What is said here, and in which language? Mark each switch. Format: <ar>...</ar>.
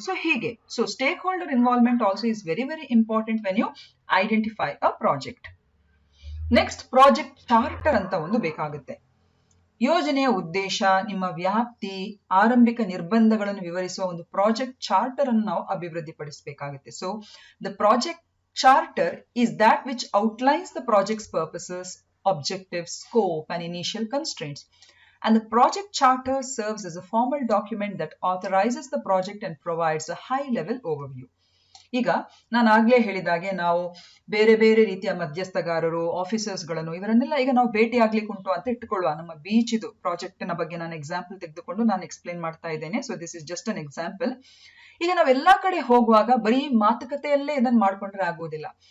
<en>So ಹೀಗೆ so stakeholder involvement also is very very important when you identify a project.</en> <kn>Next, project charter ಅಂತ ಒಂದು ಬೇಕಾಗುತ್ತೆ. ಯೋಜನೆಯ ಉದ್ದೇಶ, ನಿಮ್ಮ ವ್ಯಾಪ್ತಿ, ಆರಂಭಿಕ ನಿರ್ಬಂಧಗಳನ್ನು ವಿವರಿಸುವ ಒಂದು ಪ್ರಾಜೆಕ್ಟ್ ಚಾರ್ಟರ್ ಅನ್ನು ನಾವು ಅಭಿವೃದ್ಧಿಪಡಿಸಬೇಕಾಗುತ್ತೆ.</kn> <en>So the project charter is that which outlines the project's purposes, objectives, scope and initial constraints. And the project charter serves as a formal document that authorizes the project and provides a high-level overview.</en> <kn>ಈಗ ನಾನು ಆಗ್ಲೇ ಹೇಳಿದಾಗೆ ನಾವು ಬೇರೆ ಬೇರೆ ರೀತಿಯ ಮಧ್ಯಸ್ಥಗಾರರು, officers ಗಳನ್ನು ಇವರನ್ನೆಲ್ಲ ಈಗ ನಾವು ಭೇಟಿ ಆಗ್ಲಿಕ್ಕೆ ಉಂಟು ಅಂತ ಇಟ್ಟುಕೊಳ್ಳುವ. ನಮ್ಮ ಬೀಚ್ ಇದು ಪ್ರಾಜೆಕ್ಟ್ ನ ಬಗ್ಗೆ ನಾನು ಎಕ್ಸಾಂಪಲ್ ತೆಗೆದುಕೊಂಡು ನಾನು ಎಕ್ಸ್ಪ್ಲೇನ್ ಮಾಡ್ತಾ ಇದ್ದೇನೆ. So</kn> <en>This is just an example.</en> <kn>ಈಗ ನಾವೆಲ್ಲಾ ಕಡೆ ಹೋಗುವಾಗ ಬರೀ ಮಾತುಕತೆಯಲ್ಲೇ ಇದನ್ನ ಮಾಡ್ಕೊಂಡ್ರೆ ಆಗುವುದಿಲ್ಲ.</kn>